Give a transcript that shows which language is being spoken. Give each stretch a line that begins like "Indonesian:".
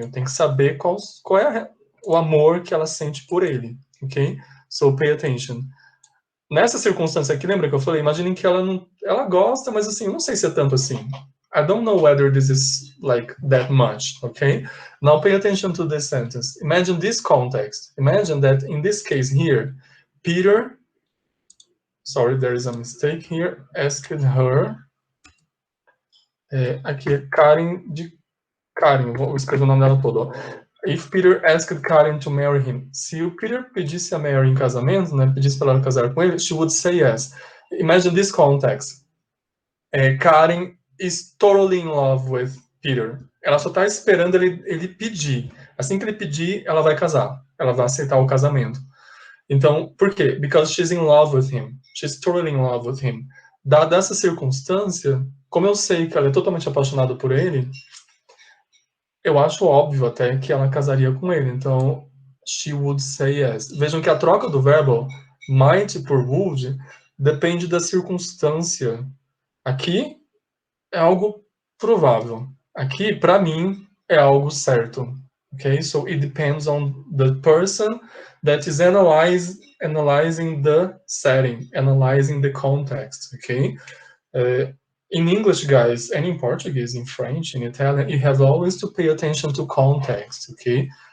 Portuguese: Eu tenho que saber qual é o amor que ela sente por ele, ok?
English: So pay attention.
Portuguese: Nessa circunstância aqui, lembra que eu falei? Imaginem que ela gosta, mas assim, não sei se é tanto assim.
English: I don't know whether this is like that much, okay? Now pay attention to this sentence. Imagine this context. Imagine that in this case here, Peter, sorry, there is a mistake here, asked her,
Portuguese: aqui é Karen, vou escrever o nome dela todo, ó.
English: If Peter asked Karen to marry him,
Portuguese: se o Peter pedisse a Mary em casamento, né, pedisse para ela casar com ele,
English: she would say yes. Imagine this context. Karen is totally in love with Peter.
Portuguese: Ela só está esperando ele pedir. Assim que ele pedir, ela vai casar. Ela vai aceitar o casamento. Então, por quê?
English: Because she's in love with him. She's totally in love with him.
Portuguese: Dada essa circunstância, como eu sei que ela é totalmente apaixonada por ele, eu acho óbvio até que ela casaria com ele. Então,
English: she would say yes.
Portuguese: Vejam que a troca do verbo might por would depende da circunstância. Aqui é algo provável. Aqui, para mim, é algo certo. Okay?
English: So it depends on the person that is analyzing the setting, analyzing the context. Okay? In English, guys, and in Portuguese, in French, in Italian, you have always to pay attention to context, okay?